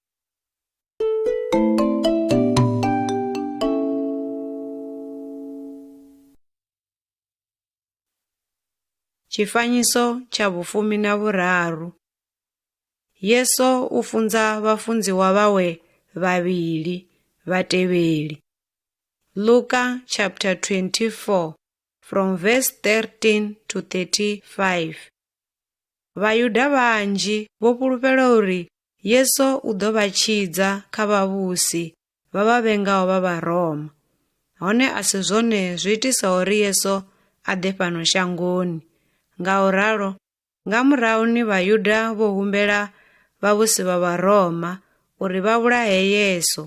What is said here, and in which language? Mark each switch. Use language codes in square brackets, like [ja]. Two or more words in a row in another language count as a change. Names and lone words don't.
[ve] Tshifanyiso tsha 13. Yesu u funza vhafunziwa vhawe vhavhili vhatevheli. [en] Luka chapter 24 from verse 13 to 35. [ve] Vhayuda vhanzhi vho fhulufhela uri Yesu u ḓo vha tshidza kha vhavhusi vha vhavengaho vha Vharoma. Hone a si zwone zwi itisa uri Yesu a ḓe fhano shangoni. Ngauralo, nga murahu ni Vhayuda vho humbela vhavhusi vha Vharoma uri vha vhulahe Yesu.